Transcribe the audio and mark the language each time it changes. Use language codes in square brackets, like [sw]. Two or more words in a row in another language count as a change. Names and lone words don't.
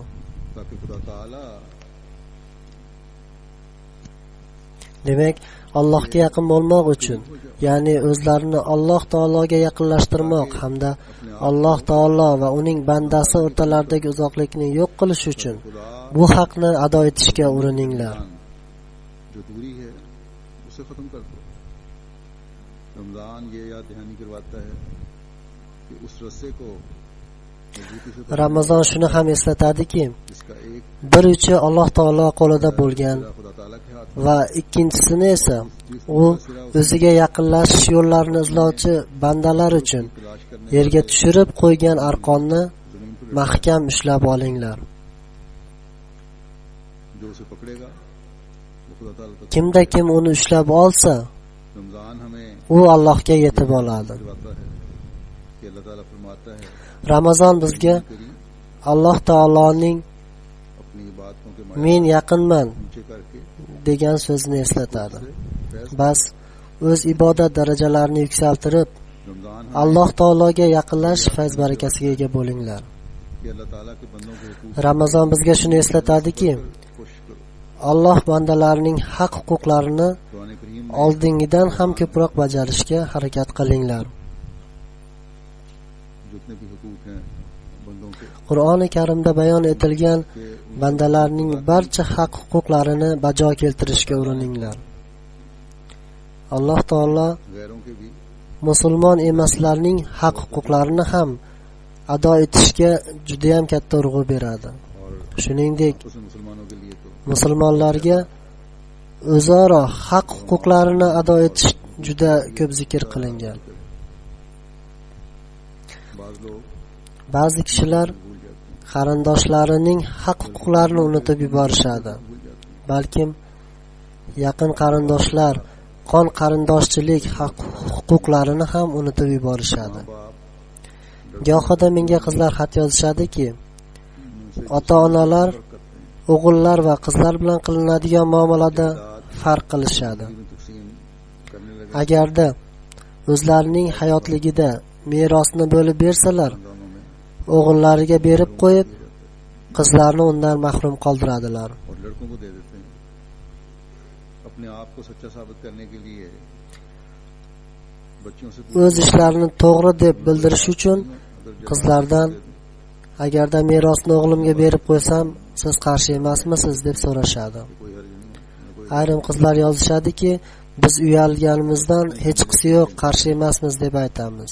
[uz] Demak, Allohga yaqin bo'lmoq uchun, ya'ni o'zlarini Alloh taologa yaqinlashtirmoq hamda Alloh taolo va uning bandasi o'rtalaridagi uzoqlikni yo'q qilish uchun bu haqni ado etishga urininglar. [ur] جو دوری ہے اسے ختم کر دو. رمضان یہ یاد دہانی کرواتا ہے کہ اس رسے کو مضبوطی سے [uz] Ramazon shuni ham eslatadiki, [ur] جس کا ایک [uz] bir uchi Alloh taolo qo'lida bo'lgan [ur] خدا تعالیٰ کے ہاتھ [uz] va ikkinchisini esa u o'ziga yaqinlashish yo'llarini izlovchi bandalar uchun [ur] تلاش کرنے [uz] yerga tushirib qo'ygan arqonni mahkam ushlab olinglar. [ur] جو اسے پکڑے گا وہ خدا تعالیٰ تک [uz] Kimda kim uni ushlab olsa, [ur] رمضان ہمیں [uz] u Allohga yetib oladi. [ur] کرواتا ہے کہ اللہ تعالیٰ فرماتا ہے [uz] Ramazon bizga [ur] करी [uz] Alloh taoloning [ur] اپنی عبادتوں کے [uz] men yaqinman [ur] نیچے کر کے [uz] degan so'zni eslatadi. [ur] फैज [uz] Bas o'z ibodat darajalarini yuksaltirib, [ur] रमजान [uz] Alloh taologa yaqinlashish fayz barakasiga ega bo'linglar. [ur] کہ اللہ تعالیٰ کے بندوں کے حقوق [uz] Ramazon bizga shuni eslatadiki, [ur] کوشش کرو. [uz] Alloh bandalarining haq huquqlarini [ur] قرآن کریم میں [uz] oldingidan ham ko'proq bajarishga harakat qilinglar. [ur] جتنے بھی حقوق ہیں بندوں کے [uz] Qur'oni Karimda bayon etilgan bandalarning barcha haq huquqlarini bajo keltirishga urininglar. Alloh taolo [ur] غیروں کے بھی [uz] musulmon emaslarning haq huquqlarini ham ado etishga juda ham katta urg'u beradi. [ur] और [uz] Shuningdek, [ur] اس مسلمانوں کے لیے تو [uz] musulmonlarga o'zaro haq huquqlarini ado etish juda ko'p zikr qilingan. [ur] بعض لوگ [uz] Ba'zi kishilar [ur] بھول جاتے ہیں [uz] qarindoshlarining haq huquqlarini unutib yuborishadi. Balkim yaqin qarindoshlar qon qarindoshchilik haq huquqlarini ham unutib yuborishadi. [ur] बाप [uz] Gohida menga qizlar xat yozishadiki, [ur] उनसे [uz] ota-onalar [ur] فرق کرتے ہیں [uz] o'g'illar va qizlar bilan qilinadigan muomalada farq qilishadi. [ur] تقسیم کرنے لگے [uz] Agarda o'zlarining hayotligida merosni bo'lib bersalar, [ur] रमजानों में [uz] o'g'illariga berib qo'yib, qizlarni undan mahrum qoldiradilar. [ur] اور لڑکوں کو دے دیتے ہیں اپنے آپ کو سچا ثابت کرنے کے لیے بچوں سے [uz] O'z ishlarini to'g'ri deb bildirish uchun qizlardan agarda merosni o'g'limga berib qo'ysam, siz qarshi emasmisiz deb so'rashadi. [ur] کوئی حرج نہیں ہے، کوئی [uz] Ayrim qizlar yozishadiki, biz uyalganimizdan hech qisi yo'q, qarshi emasmiz deb aytamiz.